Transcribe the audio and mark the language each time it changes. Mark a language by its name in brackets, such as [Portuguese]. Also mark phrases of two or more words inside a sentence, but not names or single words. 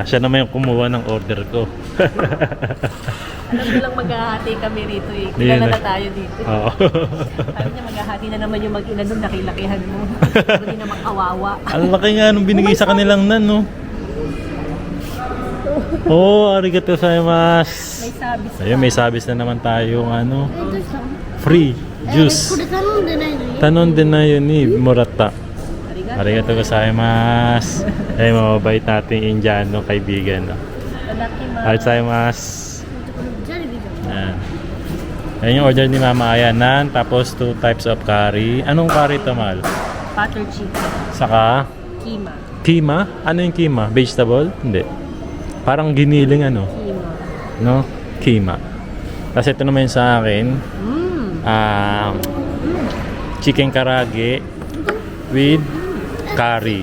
[Filipino] Siya naman yung kumuha ng order ko. Alam ko lang maghahati kami rito eh. Hindi Kilala na. na tayo dito. Oo. Sabi niya maghahati na naman yung mag-ina doon, nakilakihan mo. Pero di naman kawawa. Ang laki nga nung binigay sa kanilang nan, no? [Japanese] Oh, ありがとうございます. [Filipino] May sabis pa. Ayun, may sabis na naman tayong [Japanese] え、どうしたの [English] free [Japanese] こ [English] juice. [Japanese] れ頼んでないのに [Filipino] Tanon din na yun ni Murata. [Japanese] Arigato. ありがとうございます. [Filipino] Ay, mababait nating Indiano kaibigan. No? Lalaki [Japanese] ありがとうございます. ジャリビじゃん。 [Filipino] Yan. Yan yung order ni Mama Ayanan. Tapos [English] 2 types of curry. [Filipino] Anong curry to, Mal? [English] Butter chicken. [Filipino] Saka Kima. kima? Ano yung kima? Vegetable? Hindi. Parang giniling ano. Kima. No? Kima. [English] Tapos ito naman yung sa akin. Chicken karage with curry.